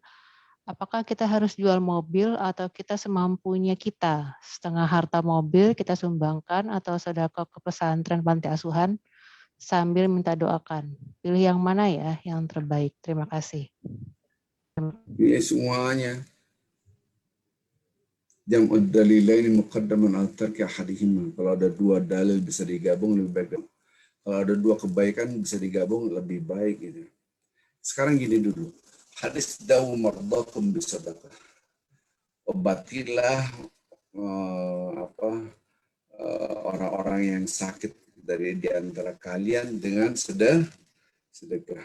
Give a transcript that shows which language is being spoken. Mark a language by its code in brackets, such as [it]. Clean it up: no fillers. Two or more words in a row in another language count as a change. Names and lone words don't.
[id] Apakah kita harus jual mobil atau kita semampunya kita? Setengah harta mobil kita sumbangkan atau sedekah ke pesantren panti asuhan sambil minta doakan. Pilih yang mana ya yang terbaik? Terima kasih. Ini semuanya. [ar] جمع الدليلين مقدم على ترك أحدهما. [id] Kalau ada 2 dalil bisa digabung lebih baik. Kalau ada 2 kebaikan bisa digabung lebih baik gitu. Sekarang gini dulu. Hadis [ar] داووا مرضاكم بالصدقة. [id] Obatilah orang-orang yang sakit dari di antara kalian dengan sedekah.